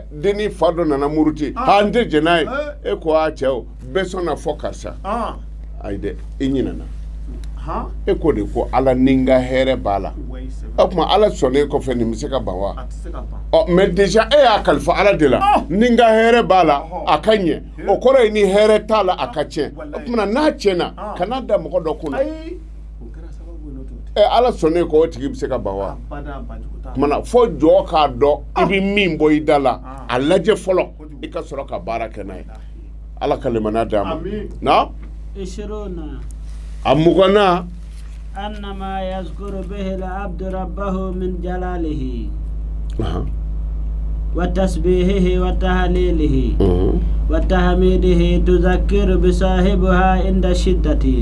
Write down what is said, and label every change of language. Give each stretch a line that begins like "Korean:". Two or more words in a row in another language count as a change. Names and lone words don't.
Bambara: denni fa dɔ nana muruti n tɛ jɛn n'a ye e ko cɛw bɛɛ sɔnna fɔ karisa ayi dɛ i ɲinɛna e ko de ko ala ni n ka hɛrɛ b'a la o tuma ala sɔnnen kɔfɛ nin bɛ se ka ban wa
French: mais déjà
Bambara: e y'a kalifa ala de la ni n ka hɛrɛ b'a la a ka ɲɛ o kɔrɔ ye ni hɛrɛ t'a la a ka tiɲɛ o tuma n'a tiɲɛna kana da mɔgɔ dɔ kunna ala sɔnnen ko o tigi bɛ se ka ban wa tumana fo jɔ k'a dɔn i bɛ min bɔ i da la a lajɛ fɔlɔ i ka sɔrɔ ka baara kɛ n'a ye ala ka limaniya d'a ma na أمغنا
Arabic: أنما يذكر به العبد ربه من جلاله وتسبيحه وتهليله وتحميده تذكر بصاحبها عند الشدة